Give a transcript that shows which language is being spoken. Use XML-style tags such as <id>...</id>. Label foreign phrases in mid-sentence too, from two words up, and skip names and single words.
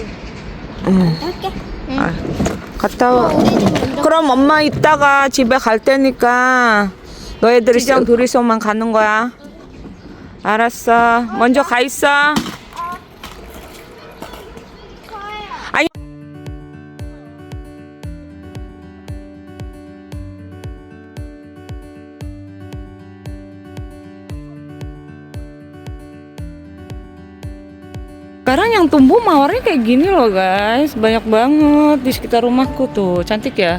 <ko>응. 할게. 응. 아, 갔다 와. 우리 집 먼저. 그럼 엄마 이따가 집에 갈 테니까 너희들이 시장 둘이서만 가는 거야. 알았어. 먼저 가 있어. 아니.</ko> <id>Sekarang yang tumbuh mawarnya kayak gini loh guys, banyak banget di sekitar rumahku tuh, cantik ya.</id>